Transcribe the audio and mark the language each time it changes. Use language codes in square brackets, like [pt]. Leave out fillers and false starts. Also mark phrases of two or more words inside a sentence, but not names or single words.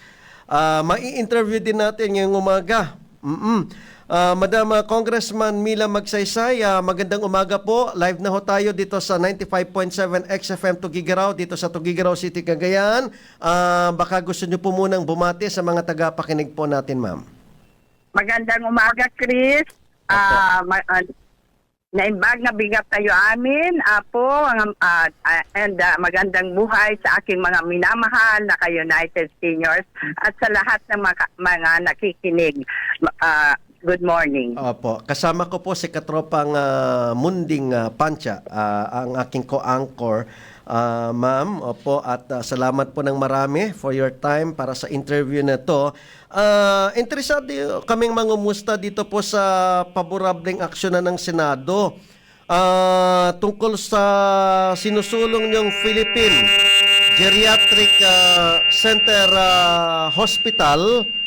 [tl] Mai-interview din natin ngayong umaga. Madam Congressman Mila Magsaysay, magandang umaga po. Live na ho tayo dito sa 95.7 XFM Tugigaraw, dito sa Tugigaraw City, Cagayan. Baka gusto niyo po munang bumati sa mga tagapakinig po natin, ma'am. Magandang umaga, Chris. [ilo] Naimbag na bigat tayo amin, Apo, [tl] and magandang buhay sa aking mga minamahal na ka-United Seniors at sa lahat ng mga nakikinig. [en] Good morning. [tl] Opo. Kasama ko po si Katropang Munding Pancha, ang aking co-anchor. Ma'am, opo, at salamat po ng marami [en] for your time [tl] para sa interview na to. Interesado kaming mangumusta dito po sa paborableng aksyon ng Senado tungkol sa sinusulong niyong Philippine Geriatric Center Hospital.